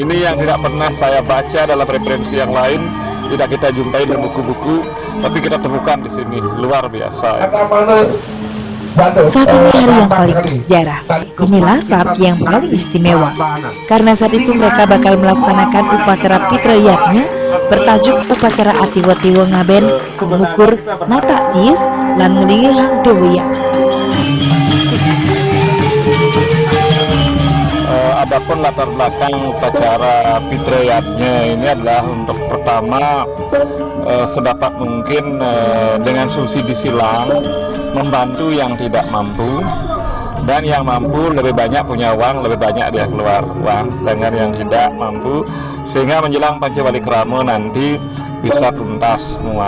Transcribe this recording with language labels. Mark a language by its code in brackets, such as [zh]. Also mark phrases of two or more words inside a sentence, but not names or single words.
[id] Ini yang tidak pernah saya baca dalam referensi yang lain, tidak kita jumpai di buku-buku, tapi kita temukan di sini, luar biasa. Saat ini hari yang paling bersejarah. Inilah saat yang paling istimewa, karena saat itu mereka bakal melaksanakan upacara fitriyatnya bertajuk upacara Atiwo-tiwo Ngaben mengukur nata tis lan ngelingi hang dewiya. Adapun latar belakang upacara fitriyatnya ini adalah untuk pertama sedapat mungkin dengan subsidi silang membantu yang tidak mampu, dan yang mampu lebih banyak punya uang, lebih banyak dia keluar uang, sedangkan yang tidak mampu, sehingga menjelang Pancawalikrama nanti bisa tuntas semua.